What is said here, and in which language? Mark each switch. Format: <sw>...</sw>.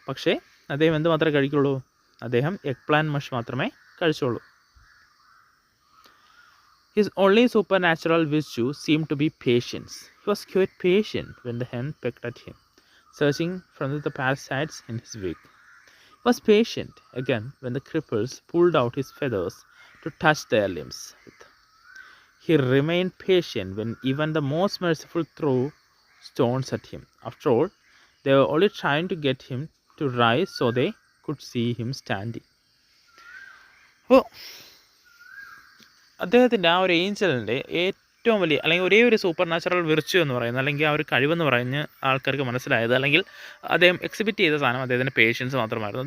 <ml>പക്ഷേ അദ്ദേഹം എന്ത് മാത്രമേ കഴിക്കുള്ളൂ? അദ്ദേഹം എഗ് പ്ലാന്റ് മഷ് മാത്രമേ കഴിച്ചുള്ളൂ.</ml> <en>His only supernatural virtue seemed to be patience. He was quite patient when the hen pecked at him, searching for the parasites in his wig. He was patient again when the cripples pulled out his feathers to touch their limbs with. He remained patient when even the most merciful threw stones at him. After all, They were only trying to get him to rise so they could see him standing.</en> <ml>അപ്പോൾ അദ്ദേഹത്തിൻ്റെ ആ ഒരു ഏഞ്ചലിൻ്റെ ഏറ്റവും വലിയ അല്ലെങ്കിൽ ഒരേ ഒരു super natural virtue എന്ന് പറയുന്നത്, അല്ലെങ്കിൽ ആ ഒരു കഴിവെന്ന് പറഞ്ഞ് ആൾക്കാർക്ക് മനസ്സിലായത്, അല്ലെങ്കിൽ അദ്ദേഹം എക്സിബിറ്റ് ചെയ്ത സാധനം അദ്ദേഹത്തിൻ്റെ പേഷ്യൻസ് മാത്രമായിരുന്നു.</ml>